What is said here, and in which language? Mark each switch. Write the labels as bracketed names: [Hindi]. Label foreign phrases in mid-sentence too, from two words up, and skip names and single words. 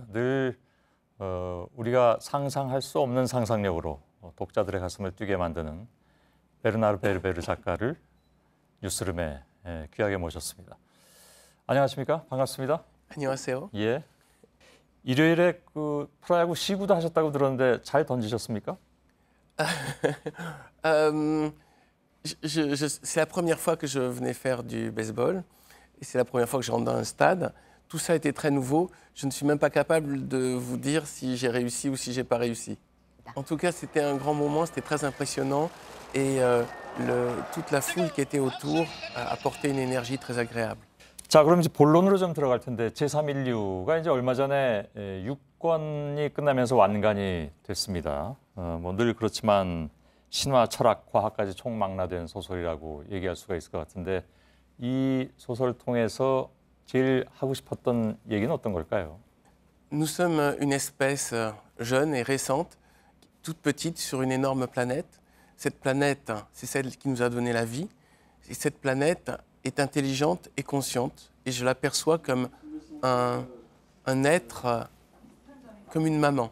[Korean] 늘 우리가 상상할 수 없는 상상력으로 독자들의 가슴을 뛰게 만드는 베르나르 베르베르 작가를 뉴스룸에 귀하게 모셨습니다. 안녕하십니까? 반갑습니다. 안녕하세요. 예. 일요일에 그 프로야구 시구도 하셨다고 들었는데 잘 던지셨습니까? [French] C'est la première fois que je venais faire du baseball et c'est la première fois que je rentre dans un stade. Tout ça était très nouveau. Je ne suis même pas capable de vous dire si j'ai réussi ou si j'ai pas réussi. En tout cas, c'était un grand moment, c'était très impressionnant et toute la foule qui était autour apportait une énergie très agréable. [Korean] 자, 그럼 이제 본론으로 좀 들어갈 텐데 제3인류가 이제 얼마 전에 6권이 끝나면서 완간이 됐습니다. 뭐 늘 그렇지만 신화, 철학, 과학까지 총망라된 소설이라고 얘기할 수가 있을 것 같은데 이 소설을 통해서 제일 하고 싶었던 얘기는 어떤 걸까요? [French] Nous sommes une espèce jeune et récente, toute petite sur une énorme planète. Cette planète, c'est celle qui nous a donné la vie. Et cette planète est intelligente et consciente. Et je l'aperçois comme un être, comme une maman.